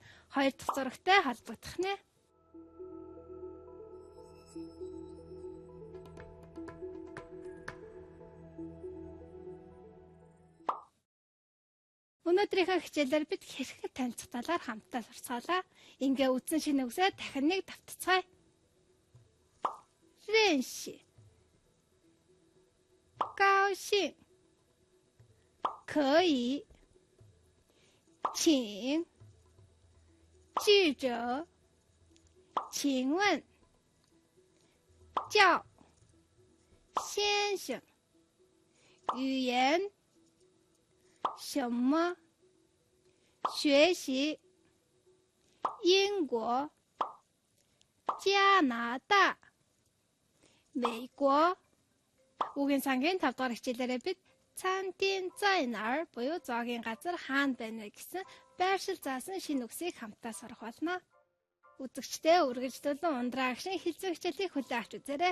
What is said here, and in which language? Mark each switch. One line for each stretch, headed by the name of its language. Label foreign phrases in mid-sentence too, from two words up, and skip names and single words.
Mongolian: 2 дахь зурагтай холбогдох нэ. Өнөөдрийнхөө хичээлээр бид хэрхэн танилцах талаар хамтдаа сурцгаалаа. Ингээ үдсэн шинэ үгсээ дахин нэг давтцгаая.
Chinese: 认识 高兴 可以 请 记者 请问叫 先生 语言 什么 学习 英国 加拿大 美国.
Mongolian: Үгийн сангийн 5 дугаар хичээлээрээ бид Цаантин зайнаар буюу зоогийн газар хаана байна вэ гэсэн байршил заасан шинэ үгсийг хамтдаа сурах болно. Үзэгчдээ үргэлжлүүлэн ундраагшин хэлцүү хичээлийг хүлээн авч үзээрэй.